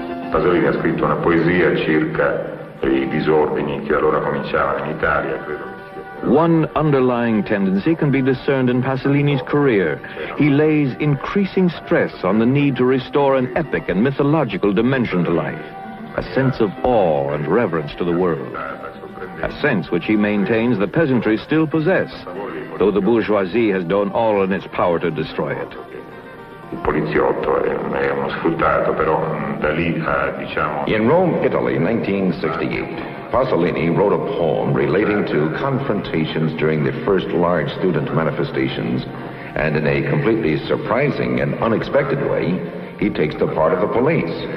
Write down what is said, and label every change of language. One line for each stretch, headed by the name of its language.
Italian: Pasolini ha scritto una poesia circa i disordini che allora cominciavano in Italia, credo.
English: One underlying tendency can be discerned in Pasolini's career. He lays increasing stress on the need to restore an epic and mythological dimension to life, a sense of awe and reverence to the world, a sense which he maintains the peasantry still possess, though the bourgeoisie has done all in its power to destroy it.
Italian: Il poliziotto è uno sfruttato, però da lì diciamo...
English: In Rome, Italy, 1968. Pasolini wrote a poem relating to confrontations during the first large student manifestations, and in a completely surprising and unexpected way, he takes the part of the police.